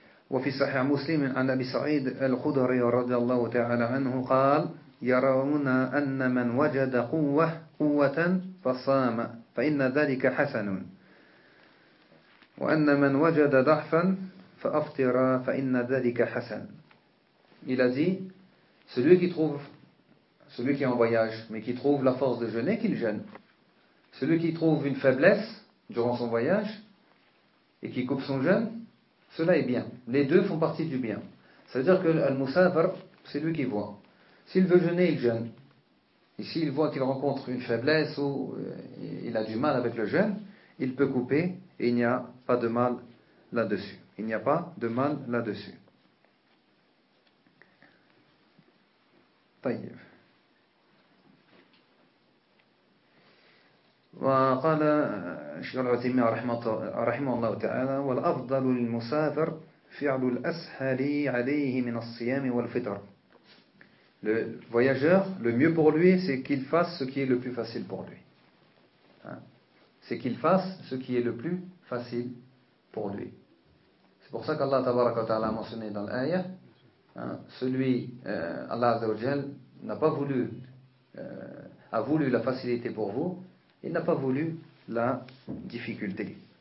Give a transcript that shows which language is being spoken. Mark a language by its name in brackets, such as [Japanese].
[Arabic] Wa fi sahih Muslim an Abi Sa'id al-Khudri radiyallahu ta'ala anhu qala يرون أن من وجد قوة فصام فإن ذلك حسن وأن من وجد ضعفا فأفطر فإن ذلك حسن. [French] Il a dit, celui qui trouve, celui qui est en voyage mais qui trouve la force de jeûner, qu'il jeûne. Celui qui trouve une faiblesse durant son voyage et qui coupe son jeûne, cela est bien. Les deux font partie du bien. C'est-à-dire que al-musafir, c'est lui qui voit. S'il veut jeûner, il jeûne. Et s'il voit qu'il rencontre une faiblesse ou il a du mal avec le jeûne, il peut couper et il n'y a pas de mal là-dessus. Il n'y a pas de mal là-dessus. Tayyib. [Arabic] وقال شيخ العثيمين رحمه الله تعالى والأفضل للمسافر فعل الأسهل عليه من الصيام والفطر. [French] Le voyageur, le mieux pour lui, c'est qu'il fasse ce qui est le plus facile pour lui. Hein? C'est qu'il fasse ce qui est le plus facile pour lui. C'est pour ça qu'Allah tabaraka wa ta'ala a mentionné dans l'ayah, hein, celui, Allah azzawajal, n'a pas voulu, a voulu la facilité pour vous, il n'a pas voulu la difficulté.